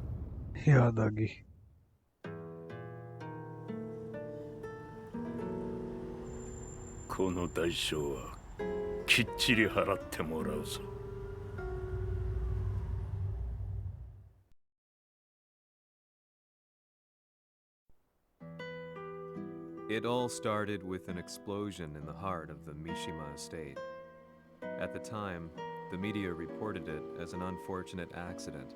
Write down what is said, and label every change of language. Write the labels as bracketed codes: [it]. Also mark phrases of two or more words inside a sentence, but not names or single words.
[hi] याद आ गई [ja] 行の代償はきっちり払ってもらうぞ。 [en] It all started with an explosion in the heart of the Mishima estate. At the time, the media reported it as an unfortunate accident.